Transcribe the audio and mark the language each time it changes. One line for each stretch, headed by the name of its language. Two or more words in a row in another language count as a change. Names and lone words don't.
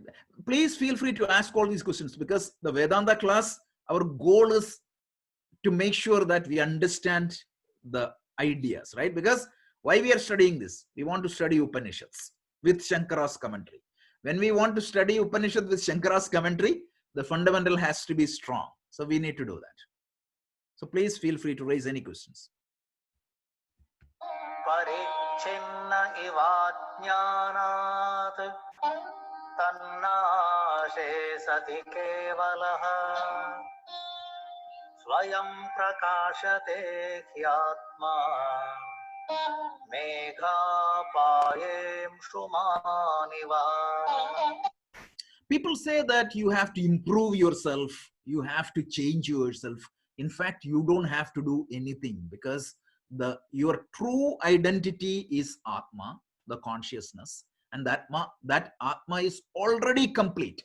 English: Please feel free to ask all these questions, because the Vedanta class, our goal is to make sure that we understand the ideas, right? Because why we are studying this? We want to study Upanishads with Shankara's commentary. When we want to study Upanishad with Shankara's commentary, the fundamental has to be strong. So we need to do that. So please feel free to raise any questions.
Sanskrit: Parichinna ivajnanat tannashe sati kevalaha swayam prakashate hyatma meghapayem shumaniva.
English: People say that you have to improve yourself, you have to change yourself. In fact, you don't have to do anything, because your true identity is Atma, the consciousness, and that Atma is already complete.